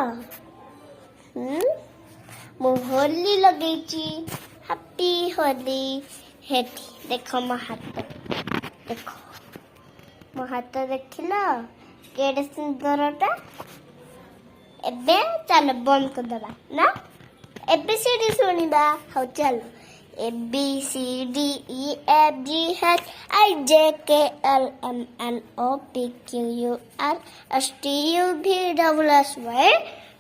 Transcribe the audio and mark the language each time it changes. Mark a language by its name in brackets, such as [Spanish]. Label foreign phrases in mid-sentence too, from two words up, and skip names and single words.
[Odia] ମୁ ହୋଲି ଲଗେଚି [English] Happy Holi [Odia] ହେଠି ଦେଖ ମୋ ହାତ ଦେଖ ମୋ ହାତ ଦେଖିଲା କେଡେ ସୁନ୍ଦରଟା ଏବେ ଚଲ ବନ୍ଦ କର ଦବା ନା ଏବିସିଡି ଶୁଣିବା ହୋ ଚଲ [English] A B C D E F G H I J K L M N O P Q R S T U V W X Y